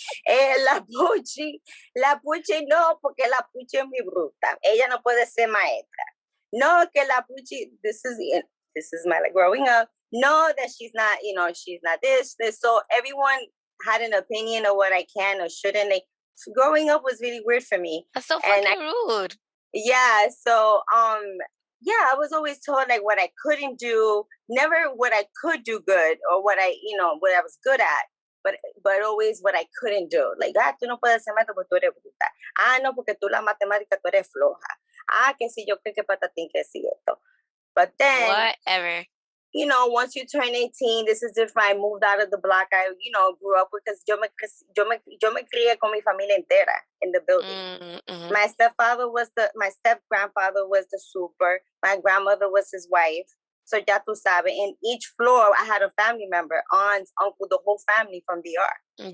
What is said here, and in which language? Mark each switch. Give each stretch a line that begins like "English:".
Spanish: La Puchi no, porque la Puchi es muy bruta. Ella no puede ser maestra. No, que
English: la Puchi, this is my like growing up. No, that she's not, she's not this. So everyone had an opinion of what I can or shouldn't. Like, growing up was really weird for me. That's so fucking rude. Yeah, so I was always told like what I couldn't do, never what I could do good or what I was good at, but always what I couldn't do.
Spanish: Like, tú no puedes hacer math porque tú eres bruta. No, porque tú la matemática tú eres floja. Que si yo creo que patatín que si esto.
English: But then, whatever. Once you turn 18, this is different. I moved out of the block. I, grew up because
Spanish: yo me crié con mi familia entera
English: in the building. Mm-hmm. My step grandfather was the super. My grandmother was his wife. So
Spanish: ya tú sabes,
English: in each floor, I had a family member, aunts, uncle, the whole family from DR.